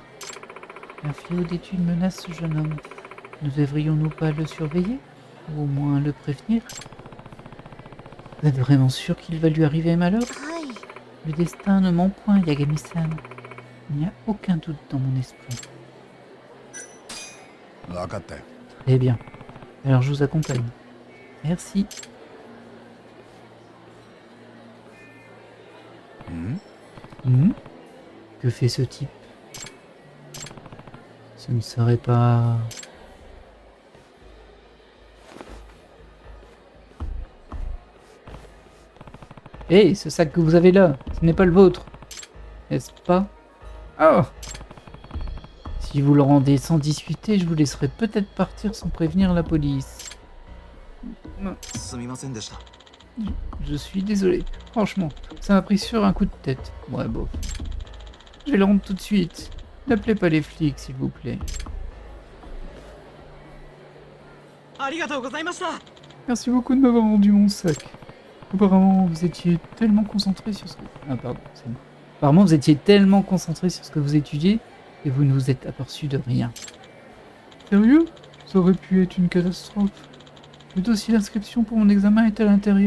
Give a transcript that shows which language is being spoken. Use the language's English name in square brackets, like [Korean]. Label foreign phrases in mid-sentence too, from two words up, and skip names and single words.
[French] Un fléau d'études menace ce jeune homme. Ne devrions-nous pas le surveiller? Ou au moins le prévenir? Vous êtes vraiment sûr qu'il va lui arriver malheur? Le destin ne ment point, Yagami-san. Il n'y a aucun doute dans mon esprit. [Japanese] 分かったよ。 [French] Très bien. Alors je vous accompagne. Merci. ん？ Que fait ce type? Ce ne serait pas... Hé, ce sac que vous avez là, ce n'est pas le vôtre. N'est-ce pas? Oh! Si vous le rendez sans discuter, je vous laisserai peut-être partir sans prévenir la police. [Japanese] すみませんでした。 [French] Je suis désolé. Franchement, ça m'a pris sur un coup de tête. Ouais, bon. Je vais le rendre tout de suite. N'appelez pas les flics, s'il vous plaît. [Japanese] ありがとうございました。 [French] Merci beaucoup de m'avoir rendu mon sac. Apparemment, vous étiez tellement concentré sur ce que... Ah, pardon, c'est bon. Apparemment, vous étiez tellement concentré sur ce que vous étudiez et vous ne vous êtes aperçu de rien. Sérieux? Ça aurait pu être une catastrophe. Le dossier d'inscription pour mon examen est à l'intérieur.